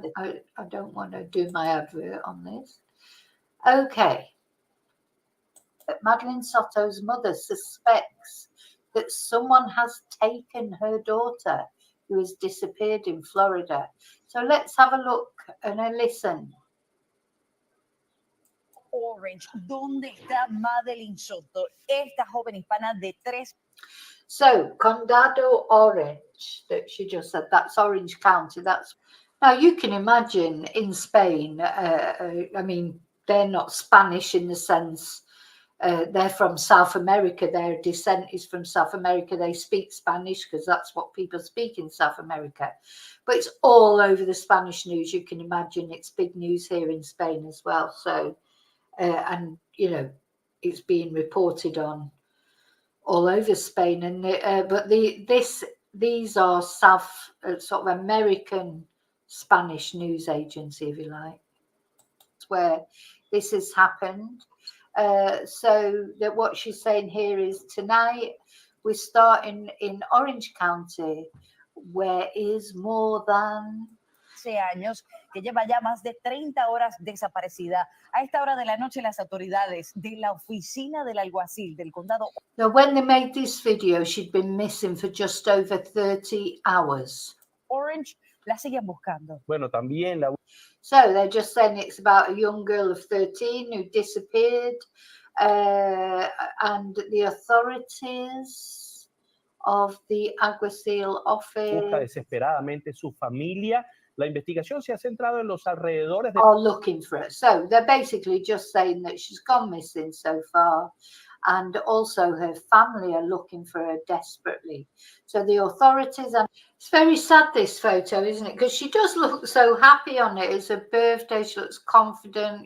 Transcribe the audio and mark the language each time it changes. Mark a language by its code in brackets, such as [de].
[en] I don't want to do my advert on this. Okay. But Madeline Soto's mother suspects that someone has taken her daughter, who has disappeared in Florida. So let's have a look and a listen. [es] Orange, ¿dónde está Madeline Soto, esta joven hispana de 3? [en] So, Condado Orange, that she just said, that's Orange County. That's now you can imagine in Spain. I mean, they're not Spanish in the sense they're from South America. Their descent is from South America. They speak Spanish because that's what people speak in South America. But it's all over the Spanish news. You can imagine it's big news here in Spain as well. So, and you know, it's being reported on all over Spain, and but these are South sort of American Spanish news agency, if you like, where this has happened. So that what she's saying here is tonight we're starting in Orange County, where is more than [es] años, que lleva ya más de 30 horas desaparecida. A esta hora de la noche, las autoridades de la oficina del alguacil del condado. [en] So when they made this video, she'd been missing for just over 30 hours. [es] Orange la siguen buscando. Bueno, también la... [en] So they're just saying it's about a young girl of 13 who disappeared, and the authorities of the alguacil office [es] busca desesperadamente su familia. La investigación se ha centrado en los alrededores de... [en] are looking for her. So they're basically just saying that she's gone missing so far, and also her family are looking for her desperately. So the authorities, and it's very sad, this photo, isn't it? Because she does look so happy on it. It's her birthday. She looks confident.